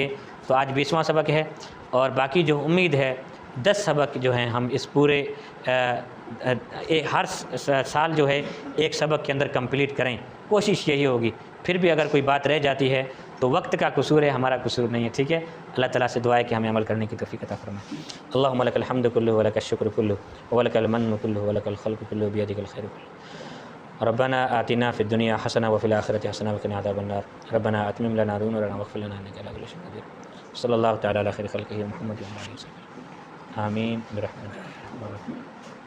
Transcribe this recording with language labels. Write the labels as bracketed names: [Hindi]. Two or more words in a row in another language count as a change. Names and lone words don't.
[Hindi] तो आज 20वां सबक है और बाकी जो उम्मीद है 10 सबक जो हैं हम इस पूरे हर साल जो है एक सबक के अंदर कंप्लीट करें, कोशिश यही होगी। फिर भी अगर कोई बात रह जाती है तो वक्त का कसूर है, हमारा कसूर नहीं है, ठीक है। अल्लाह ताला से दुआ है कि हमें अमल करने की तौफीक अता फरमाए। [Arabic] اللهم لك الحمد كله ولك الشكر كله ولك المن كله ولك الخلق كله بيدك الخير كله. ربنا آتنا في الدنيا حسنة وفي الآخرة حسنة وقنا عذاب النار. ربنا أتمم لنا نورنا واغفر لنا إنك على كل شيء قدير صلى الله تعالى على خير خلقه محمد وآله وسلم. آمين برحمتك.